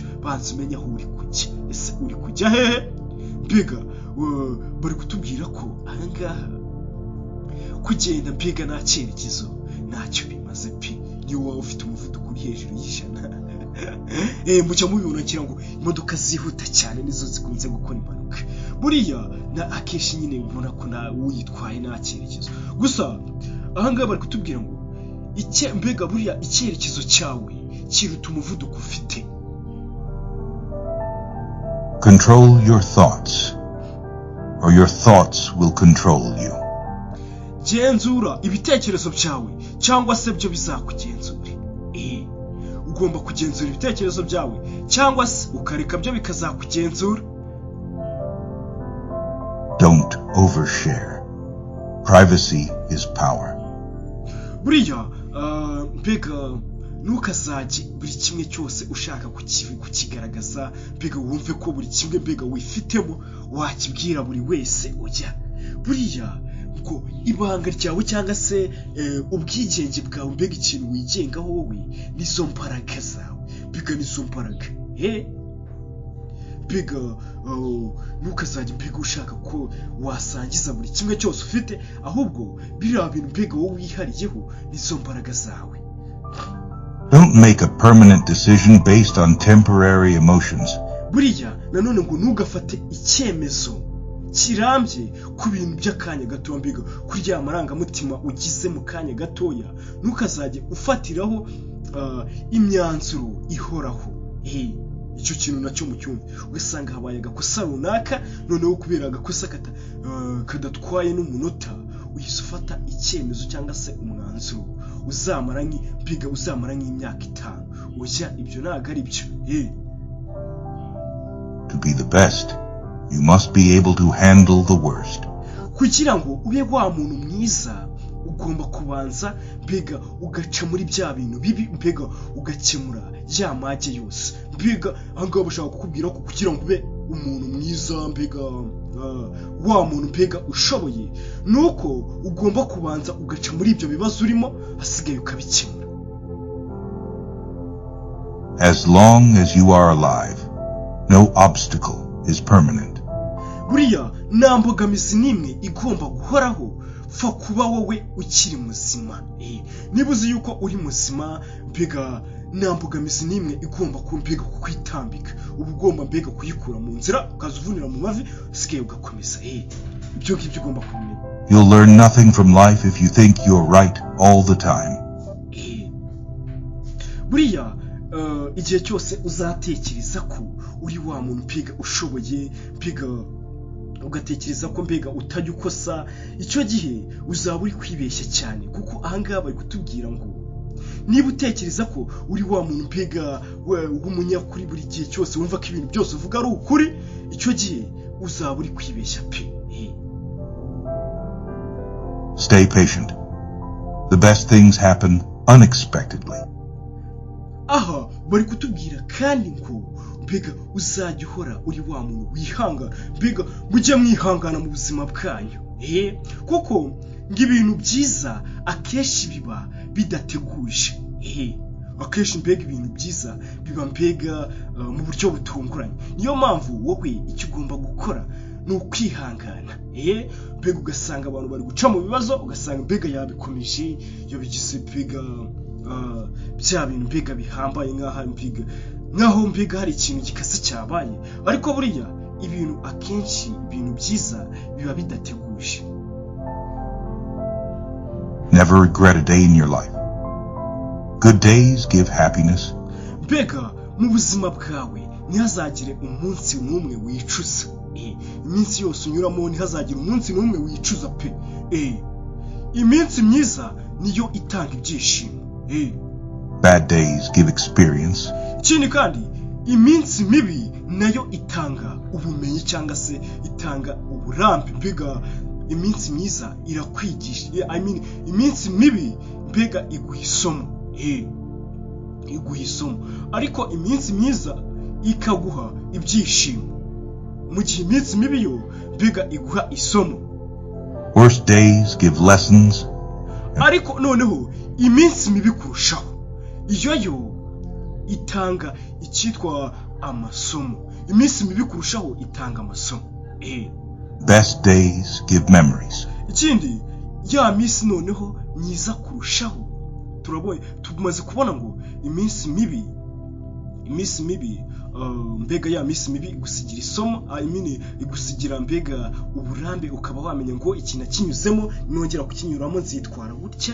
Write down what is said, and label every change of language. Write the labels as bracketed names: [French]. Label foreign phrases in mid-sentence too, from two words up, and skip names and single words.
[Kinyarwanda] Banza umenya aho uri kujya, ese uri kujya hehe? Mbega bari kutubwira ko ahangaha kugenda mbega nta cyerekezo ntacyo bimaze pe, niyo waba ufite umuvuduko uri hejuru y'100. Mujya mubibona ngira ngo imodoka zihuta cyane nizo zikunze gukora impanuka. Buriya na akenshi nyine ubona ko na uyitwaye nta cyerekezo. Gusa ahangaha bari kutubwira ngo mbega buriya icyerekezo cyawe kiruta umuvuduko ufite. [English] Control your thoughts, or your thoughts will control you. [Kinyarwanda] Genzura ibitekerezo byawe cyangwa se byo bizakugenzura. Ugomba kugenzura ibitekerezo byawe cyangwa se ukareka byo bikazakugenzura. [English] Don't overshare. Privacy is power. [Kinyarwanda] Buriya mbega ntukazajye buri kimwe cyose ushaka kukigaragaza, mbega wumve ko buri kimwe mbega wifitemo wakibwira buri wese ujya. Buriya ngo ibanga ryawe cyangwa se ubwigenge bwawe, mbega ikintu wigengaho wowe nizo mbaraga zawe, mbega nizo mbaraga. mbega ntukazajya mbega ushaka ko wasangiza buri kimwe cyose ufite, ahubwo biriya bintu mbega wowe wihariyeho nizo mbaraga zawe. [English] Don't make a permanent decision based on temporary emotions. [Kinyarwanda] Buriya nanone ngo ntugafate icyemezo kirambye ku bintu by'akanya gato, mbega kuri ya marangamutima ugize mu kanya gatoya, ntukazajye ufatiraho imyanzuro ihoraho. Icyo kintu nacyo mu cyumva, ugasanga habaye agakosa runaka, noneho kubera agakosa kadatwaye n'umunota uhise ufata icyemezo cyangwa se umwanzuro uzamara nk'imyaka 5. Ujya ibyo ntabwo ari byo. [English] To be the best, you must be able to handle the worst. [Kinyarwanda] Kugira ngo ube wa muntu mwiza, ugomba kubanza mbega ugaca muri bya bintu bibi, mbega ugakemura ya mage yose. Mbega ahangaha bashaka kukubwira ko kugira ngo ube umuntu mwiza, mbega wa muntu mbega ushoboye, nuko ugomba kubanza ugaca muri ibyo bibazo urimo, hasigaye ukabikemura. [English] As long as you are alive, no obstacle is permanent. [Kinyarwanda] Buriya nta mbogamizi n'imwe igomba guhoraho fa kuba wowe ukiri muzima. Niba uzi yuko uri muzima, mbega nta mbogamizi n'imwe igomba kumbega kukwitambika, uba ugomba mbega kuyikura mu nzira, ukazuvunira mu mavi, usigaye ugakomeza. Ibyo ngibyo ugomba kumenya. [English] You'll learn nothing from life if you think you're right all the time. [Kinyarwanda] Buriya igihe cyose uzatekereza ko uri wa muntu mbega ushoboye, mbega ugatekereza ko mbega utajya ukosa, icyo gihe uzaba uri kwibeshya cyane, kuko ahangaha bari kutubwira ngo niba utekereza ko uri wa muntu mbega w'umunyakuri buri gihe cyose, wumva ko ibintu byose uvuga ari ukuri, icyo gihe uzaba uri kwibeshya pe. [English] Stay patient. The best things happen unexpectedly. [Kinyarwanda] Aha bari kutubwira kandi ngo mbega uzajya uhora uri wa muntu wihanga, mbega mujye mwihangana mu buzima bwanyu. Kuko ngibintu byiza akeshi biba bidateguje. Akeshi mbega ibintu byiza biba mbega mu buryo butunguranye. Niyo mpamvu wowe icyo ugomba gukora ni ukwihangana. Mbega ugasanga abantu bari guca mu bibazo, ugasanga mbega yabikomeje, yabigize mbega bya bintu mbega bihambaye nkaho mbega hari ikintu gikase cyabaye, ariko buriya ibintu akenshi ibintu byiza biba bidateguje. [English] Never regret a day in your life. Good days give happiness. [Kinyarwanda] Mbega mu buzima bwawe ntihazagire umunsi n'umwe wicuza. Iminsi yose unyuramo ntihazagire umunsi n'umwe wicuza pe. Iminsi myiza niyo itanga ibyishimo. [English] Bad days give experience. [Kinyarwanda] Ikindi kandi iminsi mibi nayo itanga ubumenyi cyangwa se itanga uburambe. Mbega iminsi myiza irakwigisha, iminsi mibi mbega iguha isomo, ariko iminsi myiza ikaguha ibyishimo, mu gihe iminsi mibi yo mbega iguha isomo. [English] Worst days give lessons. [Kinyarwanda] Ariko noneho iminsi mibi kurushaho, iyo itanga icyitwa amasomo. Iminsi mibi kurushaho itanga amasomo. [English] Best days give memories. [Kinyarwanda] Ikindi ya minsi noneho myiza kurushaho, tumaze kubona ngo iminsi mibi mbega ya minsi mibi igusigira isomo, igusigira mbega uburambe, ukaba wamenya ngo iki nakinyuzemo, nongera kukinyuramo nzitwara gutya.